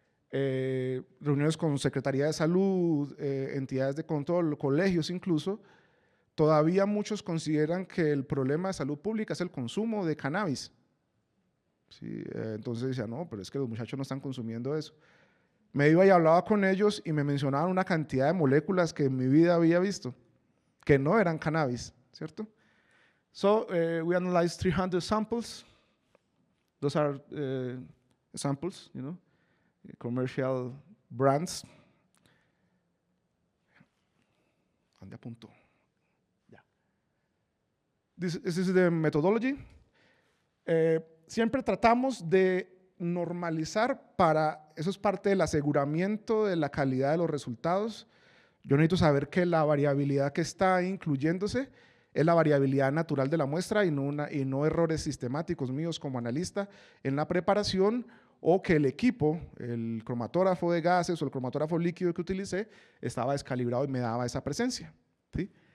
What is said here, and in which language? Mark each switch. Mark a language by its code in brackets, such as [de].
[es] reuniones con Secretaría de Salud, entidades de control, colegios incluso, todavía muchos consideran que el problema de salud pública es el consumo de cannabis. Sí, entonces decía, no, pero es que los muchachos no están consumiendo eso. Me iba y hablaba con ellos y me mencionaban una cantidad de moléculas que en mi vida había visto, que no eran cannabis, ¿cierto? [en] So, we analyzed 300 samples. Those are samples, you know, commercial brands. [es] ¿Dónde apuntó? Ya. [en] This is the methodology. [es] Siempre tratamos de normalizar eso es parte del aseguramiento de la calidad de los resultados. Yo necesito saber que la variabilidad que está incluyéndose es la variabilidad natural de la muestra y no errores sistemáticos míos como analista en la preparación, o que el equipo, el cromatógrafo de gases o el cromatógrafo líquido que utilicé estaba descalibrado y me daba esa presencia, ¿sí?